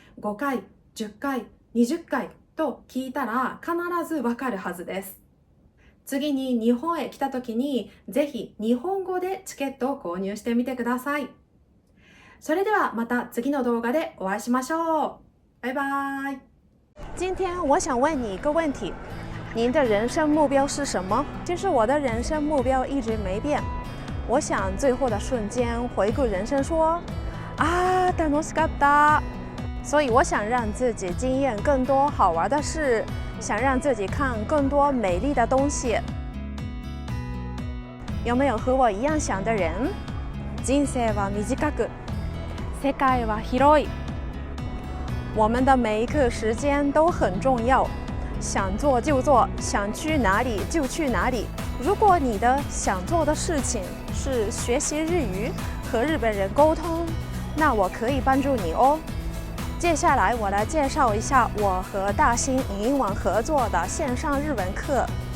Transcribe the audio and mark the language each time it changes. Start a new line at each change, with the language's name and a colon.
Japanese: 5回、10回、20回と聞いたら必ずわかるはずです。次に日本へ来た時にぜひ日本語でチケットを購入してみてください。それではまた次の動画でお会いしましょう。バイバイ。
Chinese: 今天我想问你一个问题，您的人生目标是什么？其实我的人生目标一直没变。我想最后的瞬间回顾人生说，啊，
Japanese: 楽しかった。
Chinese: 所以我想让自己经验更多好玩的事，想让自己看更多美丽的东西。有没有和我一样想的人？
Japanese: 人生は短く、世界は広い。
Chinese: 我们的每一刻时间都很重要，想做就做，想去哪里就去哪里。如果你的想做的事情是学习日语，和日本人沟通，那我可以帮助你哦。接下来我来介绍一下我和大新影音网合作的线上日文课。